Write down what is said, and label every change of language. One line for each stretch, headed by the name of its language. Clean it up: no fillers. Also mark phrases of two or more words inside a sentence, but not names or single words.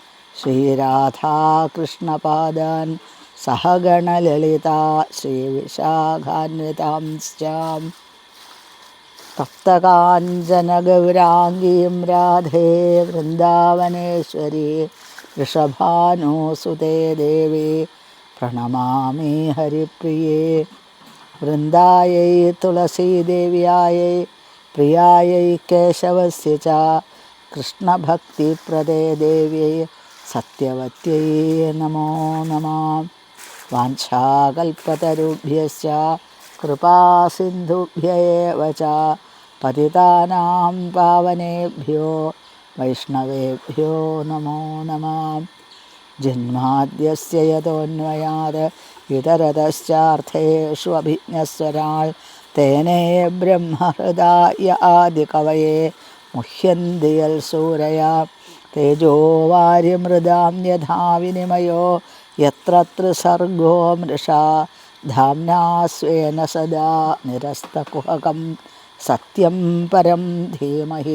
Sanskrit: ശ്രീരാധാകൃഷ്ണപാദാൻ സഹഗണലളിതാ ശ്രീവിശാഖാന്വിതാംശ്ച തപ്തകാഞ്ചനഗൗരാംഗീം രാധേ വൃന്ദാവനേശ്വരി വൃഷഭാനുസുതേ ദേവി പ്രണമാമി ഹരിപ്രിയേ. വൃന്ദായൈ തുളസീദേവ്യായൈ പ്രിയായൈ കേശവസ്യ ച കൃഷ്ണഭക്തിപ്രദേ ദേവ്യൈ സത്യവത്यै നമോ നമഃ. വാഞ്ചാകൽപതരുഭ്യശ്ച കൃപാസിന്ധുഭ്യ ഏവ ച പതിതാനാം പാവനേഭ്യോ വൈഷ്ണവേഭ്യോ നമോ നമഃ. ജന്മാദ്യസ്യ യതോന്വയാത് ഇതരതശ്ചാർത്ഥേഷു അഭിജ്ഞസ്വരാൾ തേനേ ബ്രഹ്മഹൃദായ ആദികവയേ മുഹ്യന്തി യൽ സൂരയാ തേജോ വാര്യമൃദാം യഥാ വിനിമയോ യത്ര ത്രിസർഗോ മൃഷാ ധാംനാ സ്വേന സദാ നിരസ്തകുഹകം സത്യം പരം ധീമഹി.